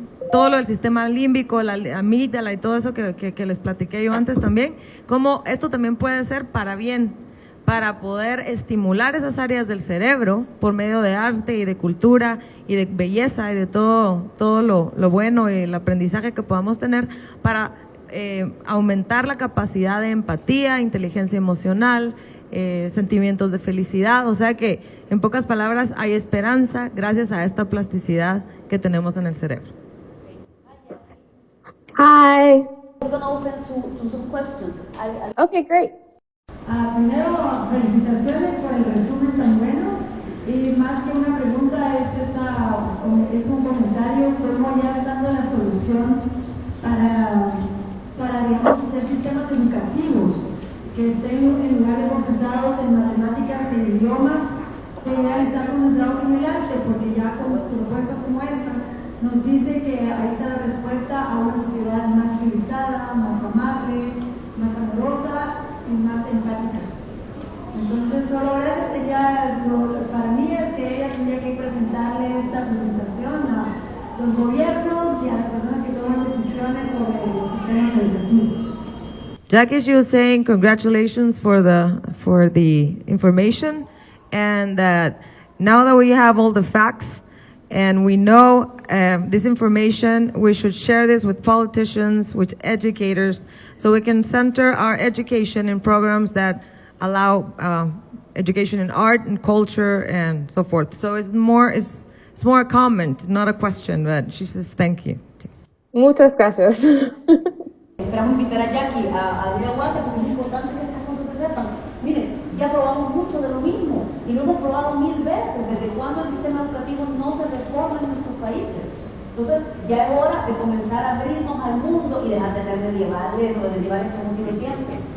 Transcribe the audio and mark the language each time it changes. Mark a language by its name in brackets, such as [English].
[Spanish] todo lo del sistema límbico, la amígdala y todo eso que les platiqué yo antes también, como esto también puede ser para bien, para poder estimular esas áreas del cerebro por medio de arte y de cultura y de belleza y de todo lo bueno y el aprendizaje que podamos tener para aumentar la capacidad de empatía, inteligencia emocional, sentimientos de felicidad. O sea que, en pocas palabras, hay esperanza gracias a esta plasticidad que tenemos en el cerebro. [English] Hi. We're going to open to some questions. Okay, great. [Spanish] Primero, felicitaciones por el resumen tan bueno. Y más que una pregunta, es un comentario, cómo ya estando la solución para digamos, hacer sistemas educativos que estén en lugar de concentrados en matemáticas e idiomas, deberían estar concentrados en el arte, porque ya con propuestas como estas nos dice que ahí está la respuesta a una sociedad más civilizada, más amable, más amorosa y más empática. Entonces, solo gracias, para mí es que ella tendría que presentarle esta presentación a los gobiernos sistemas educativos. [English] Jackie, she was saying congratulations for the information, and that now that we have all the facts and we know this information, we should share this with politicians, with educators, so we can center our education in programs that allow education in art and culture and so forth. So it's more a comment, not a question, but she says thank you. [Spanish] Muchas gracias. Esperamos invitar a Jackie a ir a Guate porque es importante que estas cosas se sepan. Miren, ya probamos mucho de lo mismo y lo hemos probado 1000 veces. ¿Desde cuando el sistema educativo no se reforma en nuestros países? Entonces, ya es hora de comenzar a abrirnos al mundo y dejar de ser medievales o de medievales que hemos sido siempre.